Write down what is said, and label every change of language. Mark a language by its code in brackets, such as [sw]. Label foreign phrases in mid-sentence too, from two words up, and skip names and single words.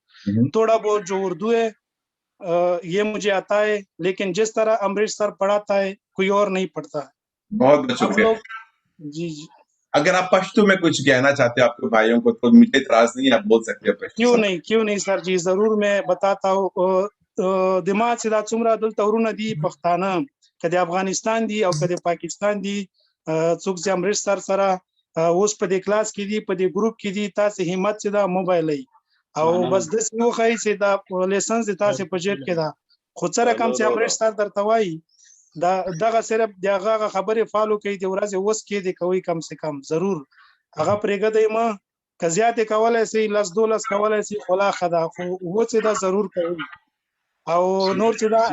[ur] تھوڑا بہت جو اردو ہے یہ مجھے آتا ہے، لیکن جس طرح امریش سر پڑھاتا ہے کوئی اور نہیں پڑھتا ہے۔ بہت بہت آپ شکریہ۔ لوگ جی جی، اگر آپ پشتو میں کچھ کہنا چاہتے ہو آپ کے بھائیوں کو تو مجھے اعتراض نہیں ہے، آپ بول سکتے ہو پشتو سے۔ کیوں نہیں سر جی، ضرور میں بتاتا ہوں۔ دماغ سے [ps] دا څومره دلته ورونه دي پښتانه، کدی افغانستان دي او کدی پاکستان دي، څوک چې امریش سر سره اوس په دې کلاس کې دي، په دې ګروپ کې دي، تاسو همت چې دا موبایل او بس د سنو خای چې دا لیسنس د تاسو په جیب کې دا خو څه رقم چې امریش سر درته وایي دا دغه صرف دغه خبره فالو کوي، د ورځې اوس کې دی کوي [ur] کم سے کم [ps] ضرور هغه پرېږدئ ما که زیاتې کولی سي، 10-12 کولی سي خو لا ښه ده، خو اووه چې دا ضرور کوي او نور چې دا